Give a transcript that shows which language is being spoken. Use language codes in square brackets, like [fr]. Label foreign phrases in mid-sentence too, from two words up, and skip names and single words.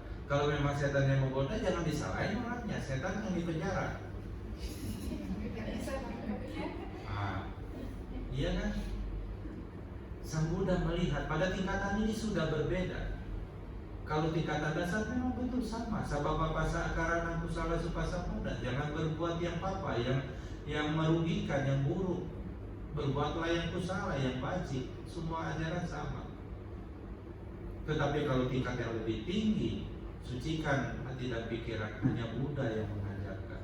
[id] Kalau memang setan yang menggoda, jangan disalahin orangnya, setan yang dipenjara. Iya kan? Sang Buddha melihat pada tingkatan ini sudah berbeda. Kalau tingkatan dasar memang betul sama. [pi] Sababa pasa akarana kusala supasa muda. [id] Jangan berbuat yang papa, yang merugikan, yang buruk. Berbuatlah yang kusala, yang baik. Semua ajaran sama. Tetapi kalau tingkat yang lebih tinggi, sucikan hati dan pikiran, hanya Buddha yang mengajarkan.